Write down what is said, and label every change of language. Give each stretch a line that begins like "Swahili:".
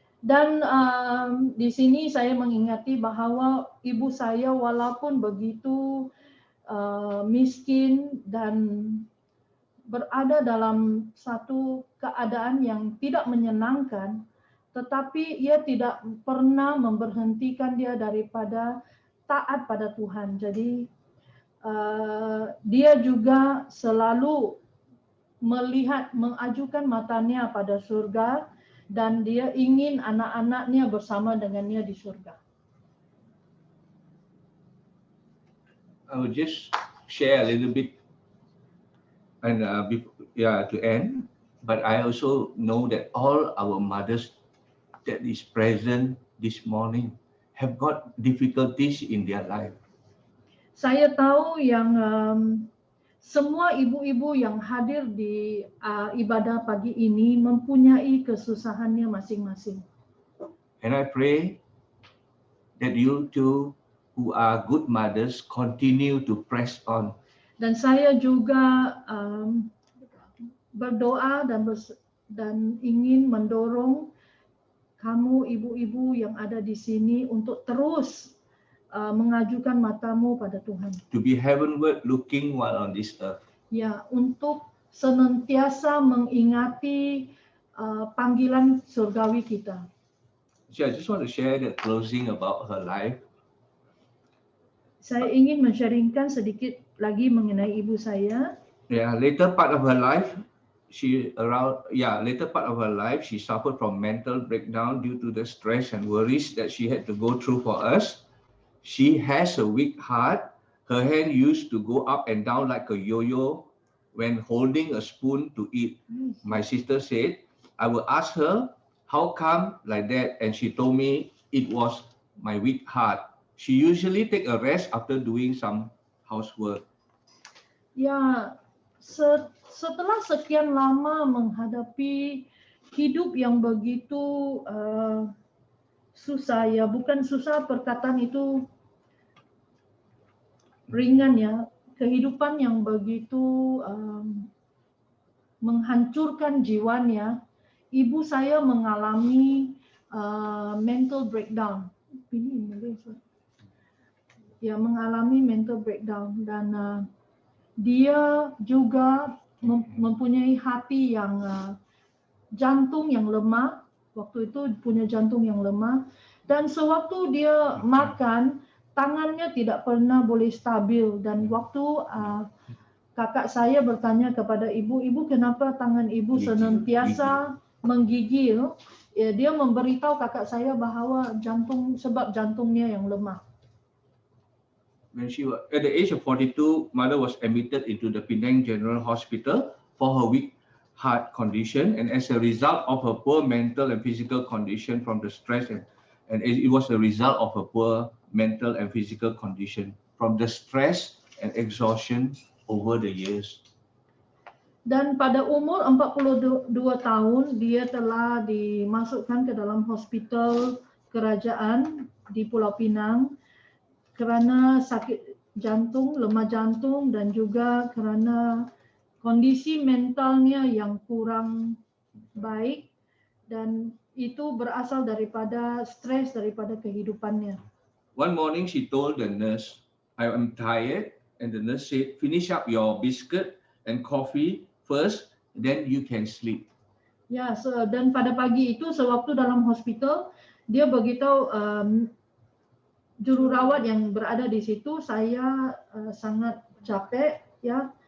Malay: Dan di sini saya mengingati bahwa ibu saya walaupun begitu miskin dan berada dalam satu keadaan yang tidak menyenangkan, tetapi ia tidak pernah memberhentikan dia daripada taat pada Tuhan. Jadi dia juga selalu mengajukan matanya pada surga, dan dia ingin anak-anaknya bersama dengannya di surga.
English: I will just share a little bit and to end, but I also know that all our mothers that is present this morning have got difficulties in their life.
Malay: Saya tahu yang semua ibu-ibu yang hadir di ibadah pagi ini mempunyai kesusahannya masing-masing.
English: And I pray that you too, who are good mothers, continue to press on.
Malay: Dan saya juga berdoa dan ingin mendorong kamu ibu-ibu yang ada di sini untuk terus mengajukan matamu pada Tuhan.
English: To be heavenward looking while on this earth.
Malay: Ya, untuk senantiasa mengingati panggilan surgawi kita.
English: So I just want to share the closing about her life.
Malay: Saya ingin men-sharingkan sedikit lagi mengenai ibu saya.
English: Yeah, later part of her life, she suffered from mental breakdown due to the stress and worries that she had to go through for us. She has a weak heart. Her hand used to go up and down like a yo-yo when holding a spoon to eat. My sister said, I will ask her how come like that? And she told me it was my weak heart. She usually take a rest after doing some housework.
Malay: Ya, setelah sekian lama menghadapi hidup yang begitu susah, ya bukan susah, perkataan itu ringan ya, kehidupan yang begitu menghancurkan jiwanya, ibu saya mengalami mental breakdown. Ya, mengalami mental breakdown, dan dia juga mempunyai hati yang jantung yang lemah. Waktu itu punya jantung yang lemah, dan sewaktu dia makan, tangannya tidak pernah boleh stabil. Dan waktu kakak saya bertanya kepada ibu, ibu kenapa tangan ibu senantiasa menggigil? Ya, dia memberitahu kakak saya bahwa sebab jantungnya yang lemah.
English: When she was at the age of 42, mother was admitted into the Penang General Hospital for her weak heart condition, and as a result of her poor mental and physical condition from the stress, and it was a result of her poor mental and physical condition from the stress and exhaustion over the years.
Malay: Dan pada umur 42 tahun, dia telah dimasukkan ke dalam hospital kerajaan di Pulau Pinang kerana sakit jantung, lemah jantung, dan juga kerana kondisi mentalnya yang kurang baik, dan itu berasal daripada stres daripada kehidupannya.
English: One morning she told the nurse, I am tired, and the nurse said, finish up your biscuit and coffee first, then you can sleep.
Malay: Ya, dan pada pagi itu sewaktu dalam hospital, dia beritahu jururawat yang berada di situ, saya sangat capek, ya.